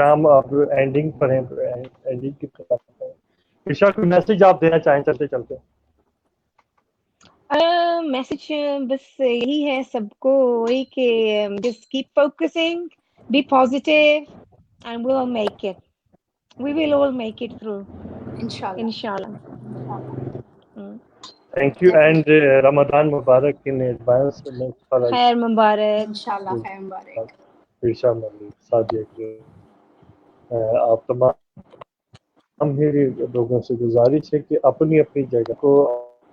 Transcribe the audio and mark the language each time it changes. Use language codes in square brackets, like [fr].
[hi] Programme अब ending पर हैं, एंडिंग की तरफ हैं। ईशा, कोई मैसेज आप देना चाहें चलते चलते? मैसेज बस यही है सबको, वही कि [en] just keep focusing, be positive, and we'll make it. We will all make it through, Inshallah. inshallah. Thank you and Definitely. Ramzan मुबारक in advance [hi] में [en] for [hi] खैर मुबारक। Inshallah, khair mubarak. Isha, Malik, Sadia, आप तमाम मेरे लोगों से गुजारिश है कि अपनी अपनी जगह को